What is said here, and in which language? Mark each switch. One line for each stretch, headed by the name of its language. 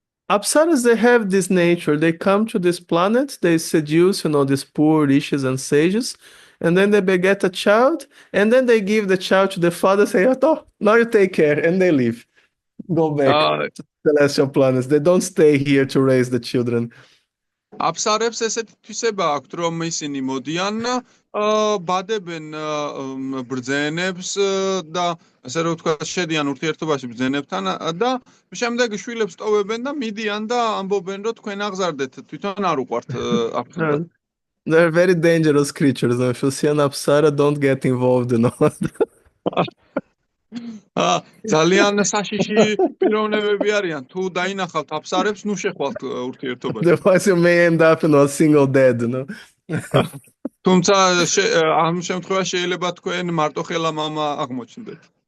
English: Apsaras, they have this nature. They come to this planet, they seduce, these poor rishis and sages, and then they beget a child, and then they give the child to the father, say, oh, now you take care, and they leave. Go back to the celestial planets. They don't stay here to raise the children.
Georgian: აფსარებს ესეთი თვისება აქვთ, რომ ისინი მოდიან, ბადებენ ბრძენებს და ასე რომ ვთქვა, შედიან ურთიერთობაში ბრძენებთან და შემდეგ შვილებს ტოვებენ და მიდიან და ამბობენ, რომ თქვენ აღზარდეთ, თვითონ არ უყვართ აფსარებს.
English: They're very dangerous creatures. If you see an Apsara, don't get involved in all that.
Georgian: ძალიან საშიში პიროვნებები არიან. თუ დაინახავთ აფსარებს, ნუ შეხვალთ ურთიერთობაში.
English: Otherwise, you may end up a single dead,
Georgian: თუმცა ამ შემთხვევაში შეიძლება თქვენ მარტოხელა მამა აღმოჩნდეთ.